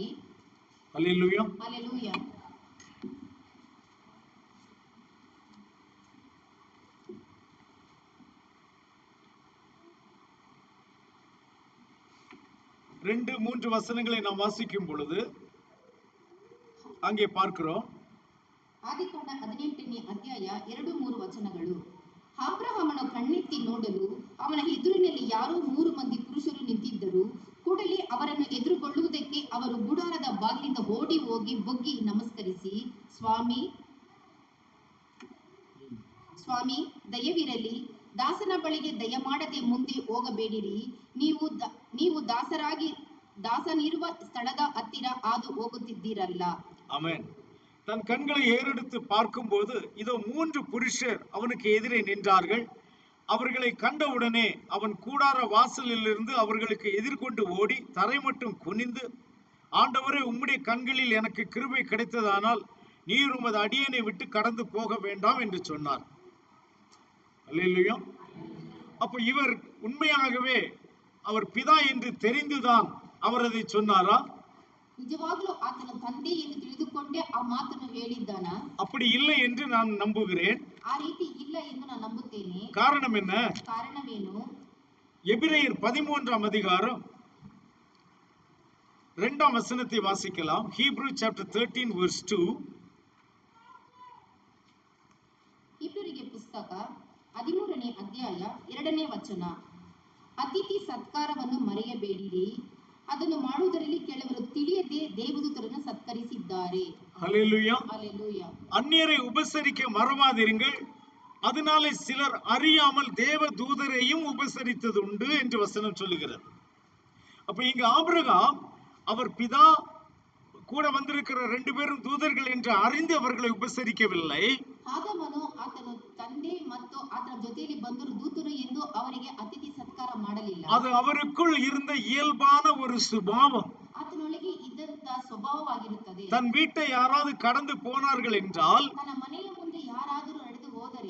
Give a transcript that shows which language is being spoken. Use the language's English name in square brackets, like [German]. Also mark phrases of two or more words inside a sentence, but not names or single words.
[Tamil] அல்லேலூயா. [Kannada] ಹಲ್ಲೆಲೂಯಾ. [Tamil] ரெண்டு மூன்று வசனங்களை நாம் வாசிக்கும் பொழுது அங்கே பார்க்கிறோம். [Kannada] ಆದಿಕಾಂಡ 18ನೇ ಅಧ್ಯಾಯ 2-3 ವಚನಗಳು. ಅಬ್ರಹಾಮನು ಕಣ್ಣೆತ್ತಿ ನೋಡಲು ಅವನ ಎದುರಿನಲ್ಲಿ ಯಾರೋ 3 ಮಂದಿ ಪುರುಷರು ನಿಂತಿದ್ದರು. ಕೂಡಲೇ ಅವರನ್ನು ಎದುರುಗೊಳ್ಳುವುದಕ್ಕೆ ಅವರು ಗುಡಾರದ ಬಾಗಿಲಿಂದ ಓಡಿ ಹೋಗಿ ಬೊಗ್ಗಿ ನಮಸ್ಕರಿಸಿ, ಸ್ವಾಮಿ ದಯವಿರಲಿ, ದಾಸನ ಬಳಿಗೆ ದಯಮಾಡದೆ ಮುಂದೆ ಹೋಗಬೇಡಿರಿ. ನೀವು ದಾಸನಿರುವ ಸ್ಥಳದ ಹತ್ತಿರ ಹಾದು ಹೋಗುತ್ತಿದ್ದೀರಲ್ಲ. [Tamil] ஆமென். தன் கண்களை ஏறெடுத்து பார்க்கும்போது இதோ 3 புருஷர் அவனுக்கு எதிரே நின்றார்கள். அவர்களை கண்டவுடனே அவன் கூடார வாசலில் இருந்து அவர்களுக்கு எதிர்கொண்டு ஓடி தரை மட்டும் குனிந்து, ஆண்டவரே, உம்முடைய கண்களில் எனக்கு கிருபை கிடைத்ததானால் நீர் உமது அடியனை விட்டு கடந்து போக வேண்டாம் என்று சொன்னார். அல்லேலூயா. அப்ப இவர் உண்மையாகவே அவர் பிதா என்று தெரிந்துதான் அவர் அதை சொன்னாரா? [Kannada] ನಿಜವಾಗ್ಲೂ ಆತನ ತಂದೆ ಎಂದು ತಿಳಿದುಕೊಂಡೇ ಆ ಮಾತನ್ನು ಹೇಳಿದ್ದಾನ? [Tamil] அப்படி இல்லை என்று நான் நம்புகிறேன். [Kannada] ಆ ರೀತಿ ಇಲ್ಲ ಎಂದು ನಾನು ನಂಬುತ್ತೇನೆ. [Tamil] காரணம் என்ன? [Kannada] ಕಾರಣವೇನು? [Tamil] எபிரேயர் 13ஆம் அதிகாரம் 2ஆம் வசனத்தை வாசிக்கலாம். [English] Hebrew chapter 13 verse 2. [Kannada] ಇಬ್ರಿಯರಿಗೆ ಪುಸ್ತಕ 13ನೇ ಅಧ್ಯಾಯ 2ನೇ ವಚನ. ಅತಿಥಿ ಸತ್ಕಾರವನ್ನು ಮರೆಯಬೇಡಿರಿ, ಅದನ್ನು ಮಾಡುವುದರಲ್ಲಿ ಕೆಲವರು ತಿಳಿಯದೆ ದೇವದೂತರನ್ನು ಸತ್ಕರಿಸಿದ್ದಾರೆ. [Tamil] ஹல்லேலூயா. ஹல்லேலூயா. அந்நியரை உபசரிக்க மறவாதிருங்கள், அதனாலே சிலர் அறியாமல் தேவ தூதரையும் உபசரித்தது உண்டு என்று வசனம் சொல்லுகிறது. அப்ப இங்க ஆபிரகாம் அவர் பிதா கூட வந்திருக்கிற 2 பேரும் தூதர்கள் என்று அறிந்து அவர்களை உபசரிக்கவில்லை. [Kannada] ಆದಮನು ಆತನು ತಂದೆ ಮತ್ತು ಆತನ ಜೊತೆಯಲ್ಲಿ ಬಂದರು ದೂತರು ಎಂದು ಅವರಿಗೆ ಅತಿಥಿ ಸತ್ಕಾರ ಮಾಡಲಿಲ್ಲ. [Tamil] அது அவருக்குள் இருந்த இயல்பான ஒரு சுபாவம். [Kannada] ಆತನೊಳಗೆ ಇದ್ದಂತ ಸ್ವಭಾವವಾಗಿರುತ್ತದೆ. [Tamil] தன் வீட்டை யாராவது கடந்து போனார்கள் என்றால் [Kannada] ತನ್ನ ಮನೆಯ ಮುಂದೆ ಯಾರಾದರೂ ನಡೆದು ಹೋದರೆ